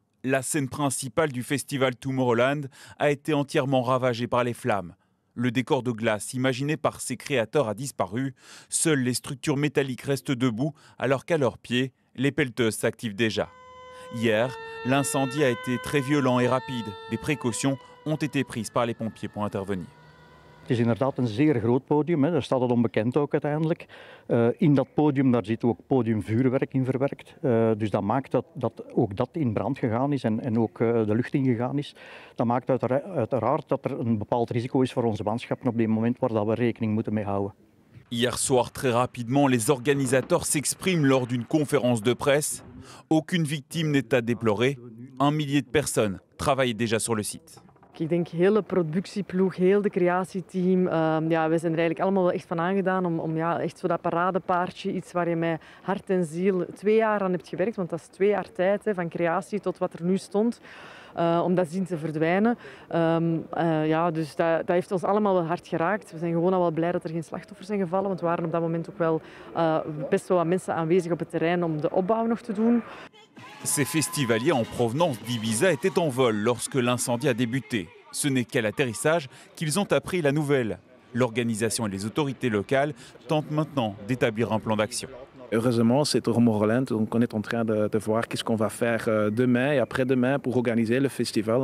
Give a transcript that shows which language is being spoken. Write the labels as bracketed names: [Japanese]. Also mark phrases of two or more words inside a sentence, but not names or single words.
[French] La scène principale du festival Tomorrowland a été entièrement ravagée par les flammes. Le décor de glace imaginé par ses créateurs a disparu. Seules les structures métalliques restent debout alors qu'à leurs pieds, les pelleteuses s'activent déjà. Hier, l'incendie a été très violent et rapide. Des précautions ont été prises par les pompiers pour intervenir. [Dutch] Het is inderdaad een zeer groot podium, hè. Daar staat het onbekend ook uiteindelijk. In dat podium daar zit ook podiumvuurwerk in verwerkt. Dus dat maakt dat ook dat in brand gegaan is en ook de lucht ingegaan is. Dat maakt uiteraard dat er een bepaald risico is voor onze manschappen op dit moment waar dat we rekening moeten mee houden. [French] Hier soir, très rapidement, les organisateurs s'expriment lors d'une conférence de presse. Aucune victime n'est à déplorer. 1 millier de personnes travaillent déjà sur le site. [Dutch] Ik denk heel de productieploeg, heel de creatieteam. Ja, wij zijn er eigenlijk allemaal wel echt van aangedaan om ja, echt zo dat paradepaardje, iets waar je met hart en ziel 2 jaar aan hebt gewerkt. Want dat is 2 jaar tijd, hè, van creatie tot wat er nu stond. Om dat zien te verdwijnen. Ja, dus dat heeft ons allemaal wel hard geraakt. We zijn gewoon al wel blij dat er geen slachtoffers zijn gevallen. Want er waren op dat moment ook wel best wel wat mensen aanwezig op het terrein om de opbouw nog te doen. [French] Ces festivaliers en provenance d'Ibiza étaient en vol lorsque l'incendie a débuté. Ce n'est qu'à l'atterrissage qu'ils ont appris la nouvelle. L'organisation et les autorités locales tentent maintenant d'établir un plan d'action. Heureusement, c'est Tomorrowland, donc on est en train de voir qu'est-ce qu'on va faire demain et après-demain pour organiser le festival.